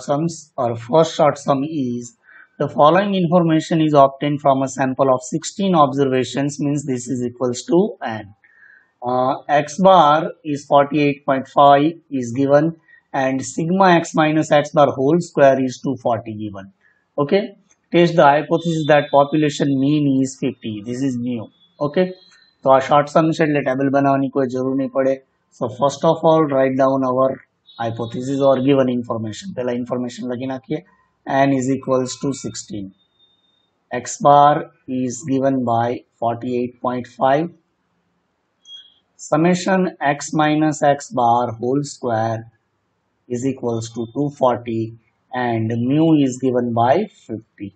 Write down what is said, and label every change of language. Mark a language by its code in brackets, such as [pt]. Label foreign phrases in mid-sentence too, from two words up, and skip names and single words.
[en] Our first short sum is The following information is obtained from a sample of 16 observations, means this is equals to n. X bar is 48.5 is given, and sigma x minus x bar whole square is 240 given. Okay, test the hypothesis that population mean is 50. This is mu. [gu] Okay, તો આ [en] short sum [gu] છે એટલે ટેબલ બનાવવાની કોઈ જરૂર નહીં પડે. [en] So first of all write down our hypothesis or given information. [gu] પહેલા information લખી નાખીએ. [en] N is equals to 16. X bar is given by 48.5. Summation x minus x bar whole square is equals to 240 and mu is given by 50.